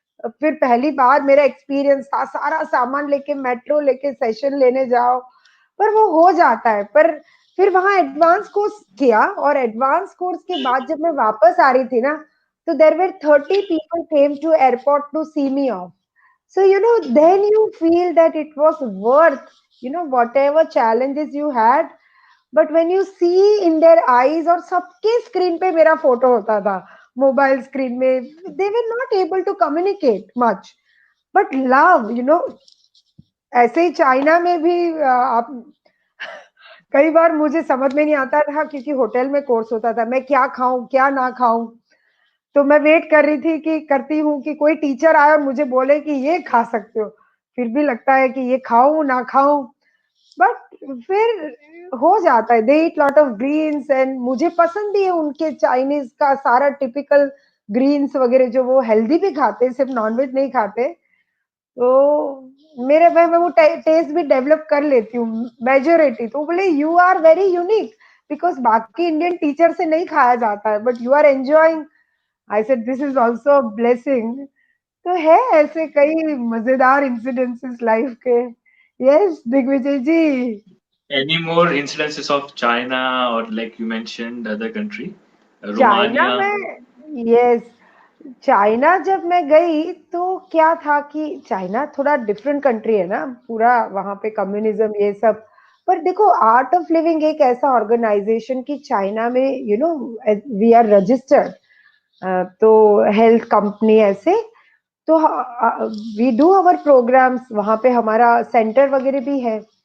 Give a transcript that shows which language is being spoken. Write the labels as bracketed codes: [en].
[hi] फिर पहली बार मेरा एक्सपीरियंस था, सारा सामान लेके मेट्रो लेके सेशन लेने जाओ, पर वो हो जाता है। पर फिर वहां एडवांस कोर्स किया, और एडवांस कोर्स के बाद जब मैं वापस आ रही थी ना, [en] so there were 30 people came to airport to see me off. So, then you feel that it was worth, whatever challenges you had. But when you see in their eyes, [hi] और सबके स्क्रीन पे मेरा photo होता था, mobile screen में, [en] they were not able to communicate much. But love, [hi] ऐसे ही China में भी आप कई बार मुझे समझ में नहीं आता था क्योंकि होटल में कोर्स होता था, मैं क्या खाऊं क्या ना खाऊं। तो मैं वेट कर रही थी कि करती हूँ कि कोई टीचर आए और मुझे बोले कि ये खा सकते हो। फिर भी लगता है कि ये खाऊं ना खाऊं, बट फिर हो जाता है। [en] they eat lot of greens, [hi] and मुझे पसंद भी है उनके चाइनीज का सारा टिपिकल ग्रीन्स वगैरह, जो वो हेल्दी भी खाते, सिर्फ नॉनवेज नहीं खाते। तो मेरे मैं वो टेस्ट भी डेवलप कर लेती हूँ मेजोरिटी। तो बोले [en] you are very unique, [hi] because बाकी इंडियन टीचर से नहीं खाया जाता है, [en] But you are enjoying. I said this is also blessing. [hi] तो है ऐसे कई मजेदार इंसिडेंसेस लाइफ के। Yes Digvijay ji. [en] Any more incidences of China or like you mentioned other country, [hi] China [en] Romania? [hi] में, यस, चाइना जब मैं गई तो क्या था कि चाइना थोड़ा डिफरेंट कंट्री है ना, पूरा वहां पे कम्युनिज्म ये सब। पर देखो आर्ट ऑफ लिविंग एक ऐसा ऑर्गेनाइजेशन की चाइना में, [en] we are registered, [hi] तो हेल्थ कंपनी ऐसे, तो [en] we do our programs, [hi] वहां पे हमारा सेंटर वगैरह भी है।